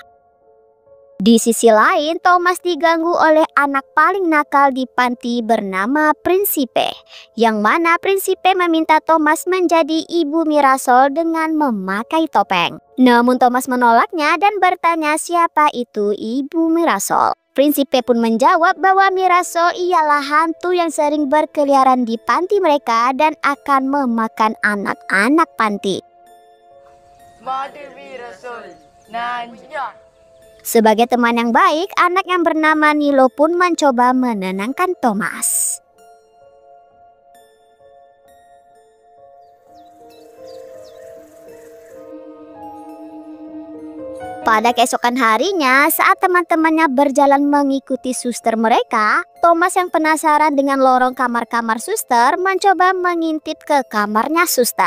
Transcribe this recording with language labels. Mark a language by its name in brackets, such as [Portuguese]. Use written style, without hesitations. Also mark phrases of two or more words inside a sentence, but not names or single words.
[Indonesian] Di sisi lain, Thomas diganggu oleh anak paling nakal di panti bernama Prinsipe, yang mana Prinsipe meminta Thomas menjadi ibu Mirasol dengan memakai topeng. Namun Thomas menolaknya dan bertanya siapa itu ibu Mirasol. Prinsipe pun menjawab bahwa Mirasol ialah hantu yang sering berkeliaran di panti mereka dan akan memakan anak-anak panti. [Filipino] Mother Mirasol, nandiyan. [Indonesian] Sebagai teman yang baik, anak yang bernama Nilo pun mencoba menenangkan Thomas. Pada keesokan harinya, saat teman-temannya berjalan mengikuti suster mereka, Thomas yang penasaran dengan lorong kamar-kamar suster mencoba mengintip ke kamarnya suster.